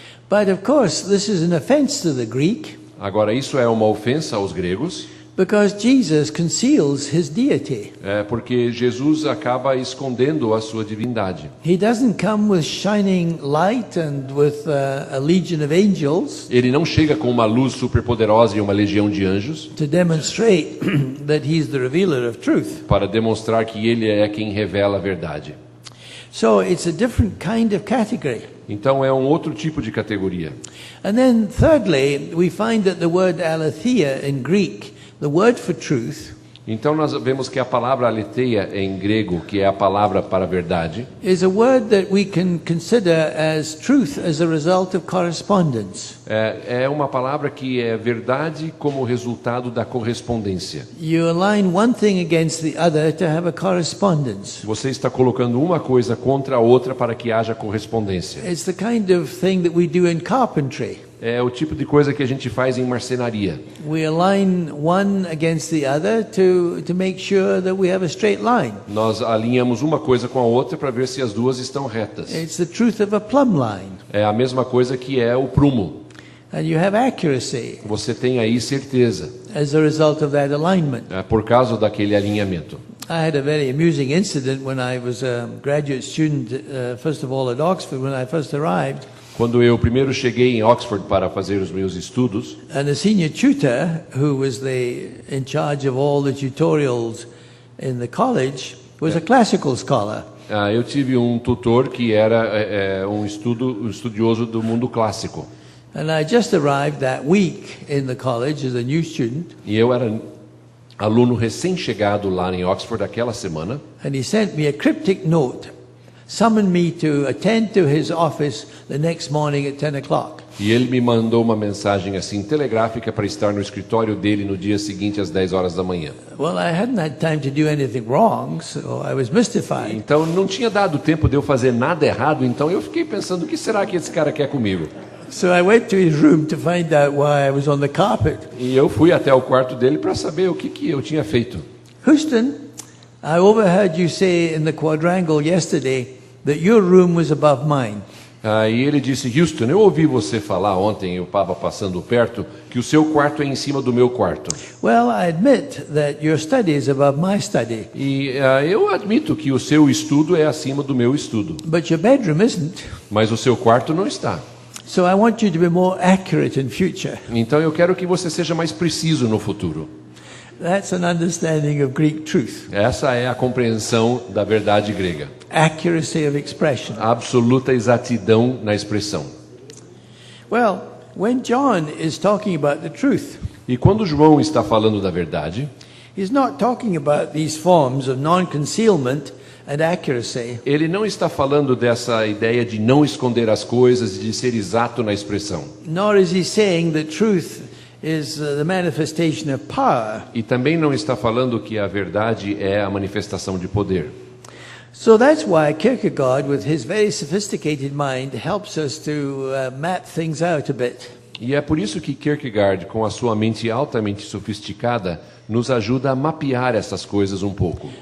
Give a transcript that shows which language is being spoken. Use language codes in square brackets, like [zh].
[en] But of course, this is an offense to the Greek [pt] Agora, isso é uma ofensa aos gregos, [en] because Jesus conceals his deity. [pt] porque Jesus acaba escondendo a sua divindade. [en] He doesn't come with shining light and with a legion of angels [pt] Ele não chega com uma luz superpoderosa e uma legião de anjos [en] to demonstrate that he's the revealer of truth. [pt] para demonstrar que ele é quem revela a verdade. [en] So it's a different kind of category. [pt] Então é um outro tipo de categoria. [en] And then thirdly, we find that the word aletheia in Greek, the word for truth, [pt] Então nós vemos que a palavra aletheia em grego, que é a palavra para a verdade, [en] is a word that we can consider as truth as a result of correspondence. [pt] é uma palavra que é verdade como resultado da correspondência. [en] You align one thing against the other to have a correspondence. [pt] Você está colocando uma coisa contra a outra para que haja correspondência. [en] It's the kind of thing that we do in carpentry. [pt] É o tipo de coisa que a gente faz em marcenaria. [en] We align one against the other to make sure that we have a straight line. [pt] Nós alinhamos uma coisa com a outra para ver se as duas estão retas. [en] It's the truth of a plumb line. [pt] É a mesma coisa que é o prumo. [en] And you have accuracy [pt] Você tem aí certeza, [en] as a result of that alignment. [pt] por causa daquele alinhamento. [en] I had a very amusing incident when I was a graduate student, first of all at Oxford, when I first arrived. [pt] Quando eu primeiro cheguei em Oxford para fazer os meus estudos, [en] And the senior tutor, who was in charge of all the tutorials in the college, was a classical scholar. [pt] eu tive um tutor que era um estudioso do mundo clássico. [en] And I just arrived that week in the college as a new student. [pt] E eu era aluno recém-chegado lá em Oxford aquela semana. [en] And he sent me a cryptic note, summoned me to attend to his office the next morning at 10 o'clock. [pt] E ele me mandou uma mensagem assim telegráfica para estar no escritório dele no dia seguinte às 10 horas da manhã. [en] Well, I hadn't had time to do anything wrong, so I was mystified. [pt] Então não tinha dado tempo de eu fazer nada errado, então eu fiquei pensando, o que será que esse cara quer comigo? [en] So I went to his room to find out why I was on the carpet. [pt] E eu fui até o quarto dele para saber o que eu tinha feito. [en] Houston, I overheard you say in the quadrangle yesterday that your room was above mine. [pt] E ele disse, Houston, eu ouvi você falar ontem, eu estava passando perto, que o seu quarto é em cima do meu quarto. [en] Well, I admit that your study is above my study, [pt] E eu admito que o seu estudo é acima do meu estudo, [en] but your bedroom isn't. [pt] mas o seu quarto não está. [en] So I want you to be more accurate in future. [pt] Então eu quero que você seja mais preciso no futuro. [en] That's an understanding of Greek truth. [pt] Essa é a compreensão da verdade grega. [en] Accuracy of expression. [pt] Absoluta exatidão na expressão. [en] Well, when John is talking about the truth, [pt] E quando João está falando da verdade, [en] he's not talking about these forms of non-concealment and accuracy. [pt] ele não está falando dessa ideia de não esconder as coisas e de ser exato na expressão. [en] Nor is he saying that truth is the manifestation of power. [pt] E também não está falando que a verdade é a manifestação de poder. [en] So that's why Kierkegaard, with his very sophisticated mind, helps us to map things out a bit. [pt] E é por isso que Kierkegaard, com a sua mente altamente sofisticada, nos ajuda a mapear essas coisas um pouco.